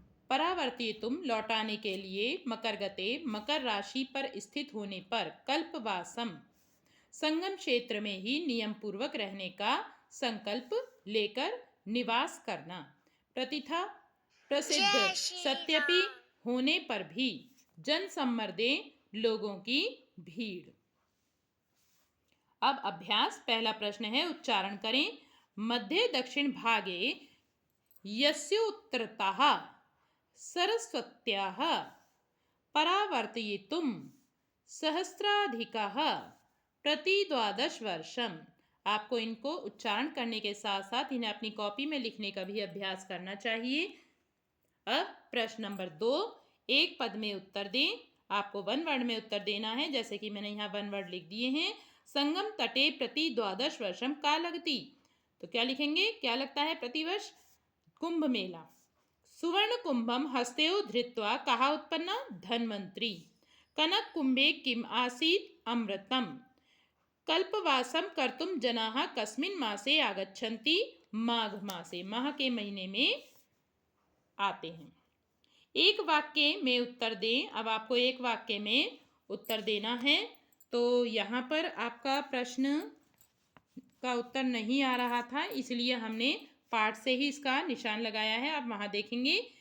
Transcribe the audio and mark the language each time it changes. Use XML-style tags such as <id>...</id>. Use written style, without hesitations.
<sa>परावर्ती तुम,</sa> <hi>लौटाने के लिए,</hi> <sa>मकर गते,</sa> <hi>मकर राशि पर स्थित होने पर, कल्पवासम, संगम क्षेत्र में ही नियम पूर्वक रहने का संकल्प लेकर निवास करना। प्रतिथा, प्रसिद्ध, सत्यपि होने पर भी, जन सम्मर्दे, लोगों की भीड़। अब अभ्यास। पहला प्रश्न है, उच्चारण करें।</hi> <sa>मध्य दक्षिण भागे यस्योत्तरतः सरस्वत्याः परावर्तयितुं सहस्राधिकः प्रति 12 वर्षम।</sa> <hi>आपको इनको उच्चारण करने के साथ साथ इन्हें अपनी कॉपी में लिखने का भी अभ्यास करना चाहिए। अब प्रश्न नंबर 2, एक पद में उत्तर दें। आपको वन वर्ड में उत्तर देना है, जैसे कि मैंने यहाँ वन वर्ड लिख दिए हैं।</hi> <sa>संगम तटे प्रति 12 वर्षम का लगती,</sa> <hi>तो क्या लिखेंगे, क्या लगता है प्रतिवर्ष? कुंभ मेला।</hi> <sa>सुवर्ण कुंभम हस्तयो धृत्वा कहा उत्पन्ना? धन्वंतरी। कनक कुंभे किम आसीत्? अमृतम। कल्पवासम कर्तुम जनाः कस्मिन् मासे आगच्छन्ति? माघ मासे,</sa> <hi>माह के महीने में आते हैं। एक वाक्य में उत्तर दें। अब आपको एक वाक्य में उत्तर देना है। तो यहाँ पर आपका प्रश्न का उत्तर नहीं आ रहा था, इसलिए हमने पाठ से ही इसका निशान लगाया है। आप वहाँ देखेंगे।</hi>